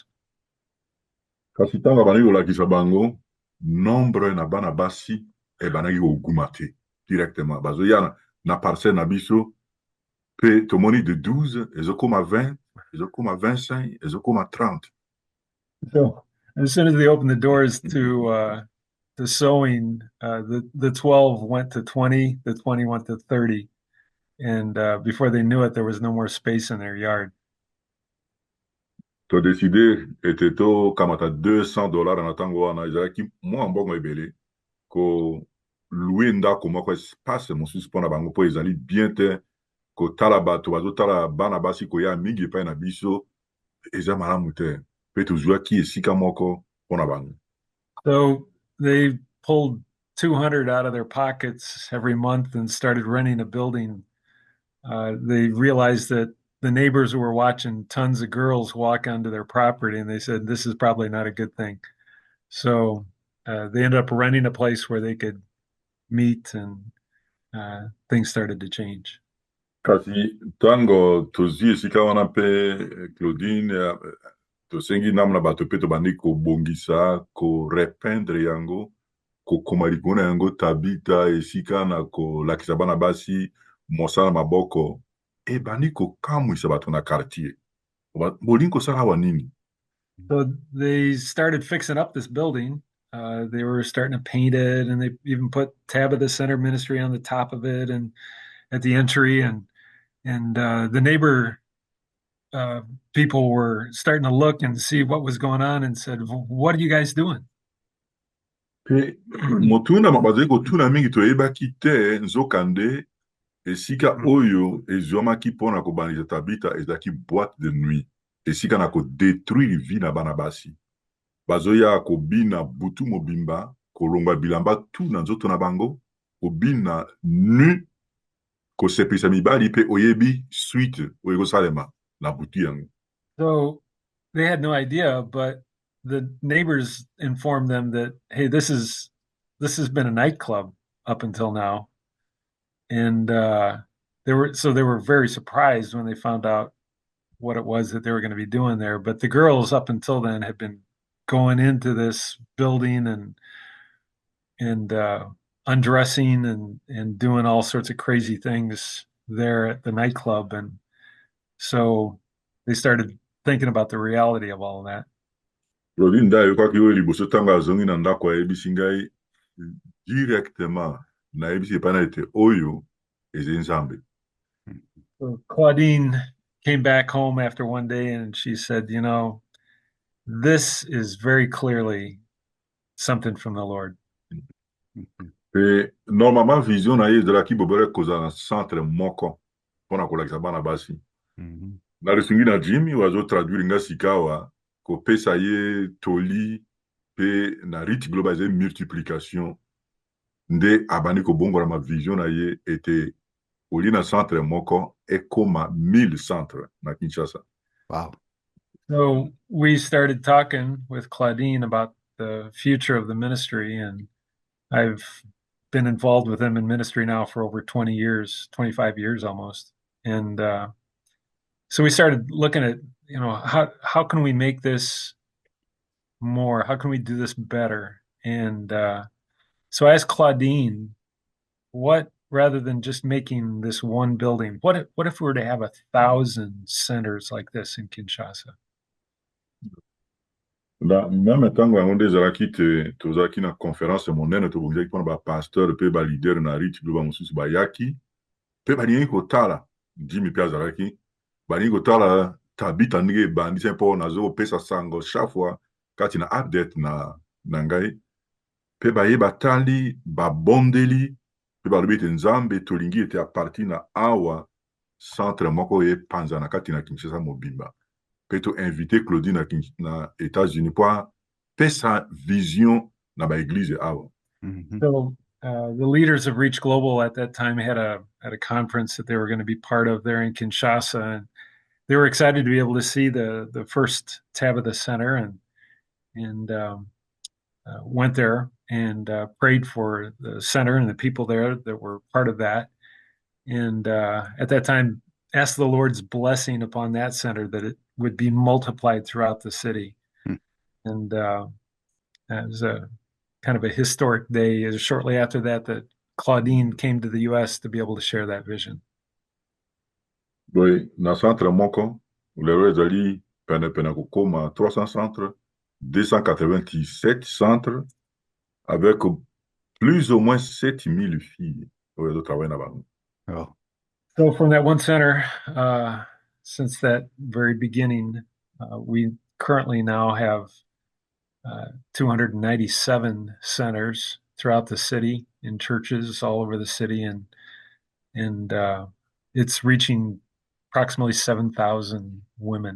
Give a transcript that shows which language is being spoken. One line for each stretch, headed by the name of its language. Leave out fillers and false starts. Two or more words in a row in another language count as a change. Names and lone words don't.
Lingala: Kasi ntango bandaki kolakisa bango nombre na bana basi ebandaki koguma te directement bazoya na parcelle na biso mpe tomoni de 12 ezokoma 20 ezokoma 25 ezokoma 30.
English: So as soon as they opened the doors to sewing, the 12 went to 20, the 20 went to 30, and before they knew it, there was no more space in their yard.
Lingala: Todeside ete tokamata $200 na ntango wana ezalaki mwa mbongo ebele kolue ndako moko espace mosusu mpona bango mpo ezali bien te kotala bato bazotala bana basi koya mingi epai na biso eza malamu te mpe tozwaki esika moko mpona bango.
English: So they pulled 200 out of their pockets every month and started renting a building. They realized that the neighbors were watching tons of girls walk onto their property, and they said, this is probably not a good thing. So they ended up renting a place where they could meet, and things started to change.
Lingala: Kasi ntango tozwi esika wana mpe Claudine tosengi namna bato mpe tobandi kobongisa korependre yango kokoma likolo na yango Tabitha esika na kolakisa bana basi mosala maboko ebandi kokamwisa bato na quartier bolingi kosala awa nini.
English: So they started fixing up this building. They were starting to paint it, and they even put Tabitha Center ministry on the top of it and at the entry. And the neighbor people were starting to look and see what was going on and said, what are you guys doing?
Lingala: Mpe motuna bazali kotuna mingi toyebaki te nzokande esika oyo ezwamaki mpona kobandisa Tabitha ezalaki
French: boîte de nuit
Lingala: esika na kodétruire vie na bana basi bazoya kobina butu mobimba kolongwa bilamba tu na nzoto na bango kobina nu kosepelisa mibali mpe oyebi suite oyo ekosalema na butu yango.
English: So they had no idea, but the neighbors informed them that, hey, this has been a nightclub up until now. And they were very surprised when they found out what it was that they were going to be doing there. But the girls up until then had been going into this building and undressing and doing all sorts of crazy things there at the nightclub. And so they started thinking about the reality of all of that.
Lingala: Claudine nda ayokaki oyo liboso ntango azongi na ndako ayebisi ngai directement nayebisi epai na ete oyo eza nzambe.
English: So Claudine came back home after one day and she said, you know, this is very clearly something from the Lord.
Lingala: Pe normalement vision na ye ezalaki bobele kozala na centre moko mpona kolakisa bana basi na lisungi na jimi wazotraduire nga sikawa kopesa ye toli mpe na rite global ezali multiplication nde abandi kobongola ma vision na ye ete oli na centre moko ekoma 1000 centre na Kinshasa.
English: Wow. So we started talking with Claudine about the future of the ministry, and I've been involved with them in ministry now for over 20 years, 25 years almost. And so we started looking at, you know, how can we make this more? How can we do this better? And so I asked Claudine, what, rather than just making this one building, what if we were to have 1,000 centers like this in Kinshasa?
Lingala: Meme ntango yango nde ezalaki te tozalaki na conférence monene tobongizaki mpona bapasteur mpe balider na rite global mosusu bayaki mpe balingi kotala jimi mpe azalaki balingi kotala Tabitha ndenge ebandisi mpo nazokopesa sango
French: chaque fois
Lingala: kati na update na ngai mpe bayeba tali babondeli mpe balobi ete nzambe tolingi ete apartir na awa centre moko epanza na kati na Kinshasa mobimba mpe toinvite Claudine na États-Unis mpo apesa vision na baeglize awa.
English: So the leaders of Reach Global at that time had a conference that they were going to be part of there in Kinshasa, they were excited to be able to see the first Tabitha Center and went there and prayed for the center and the people there that were part of that. And at that time, asked the Lord's blessing upon that center that it would be multiplied throughout the city. Hmm. And it was a kind of a historic day. Shortly after that, that Claudine came to the U.S. to be able to share that vision.
Lingala: Oui, na centre moko, lelo ezali pene kokoma 300 centres, 287 centres,
French: avec plus ou moins 7000 filles
Lingala: oyo ezotravaille na bango. Oh,
English: So from that one center, since that very beginning, we currently now have 297 centers throughout the city in churches all over the city, and it's reaching approximately 7,000 women